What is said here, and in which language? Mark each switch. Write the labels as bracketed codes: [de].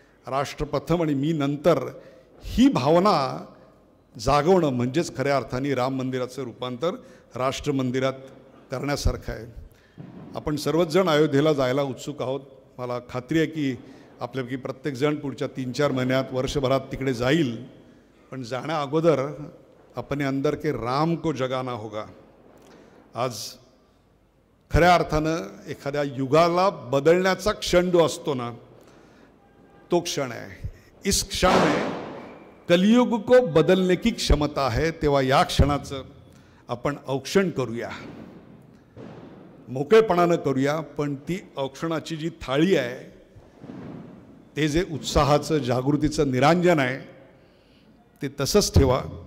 [mr] राष्ट्रप्रथम आणि मी नंतर, ही भावना जागवणं म्हणजेच खऱ्या अर्थाने राम मंदिराचं रूपांतर राष्ट्र मंदिरात करण्यासारखं आहे. आपण सर्वच जण अयोध्येला जायला उत्सुक आहोत. मला खात्री आहे की आपल्यापैकी प्रत्येकजण पुढच्या 3-4 महिन्यात, वर्षभरात तिकडे जाईल. पण जाण्या अगोदर [hi] अपने अंदर के राम को जगाना होगा. [mr] आज खऱ्या अर्थानं एखाद्या युगाला बदलण्याचा क्षण जो असतो ना, तो क्षण आहे. [hi] इस क्षण में कलियुग को बदलने की क्षमता है. [mr] तेव्हा या क्षणाचं आपण औक्षण करूया, मोकळेपणानं करूया. पण ती औक्षणाची जी थाळी आहे, ते जे उत्साहाचं, जागृतीचं निरांजन आहे, ते तसंच ठेवा.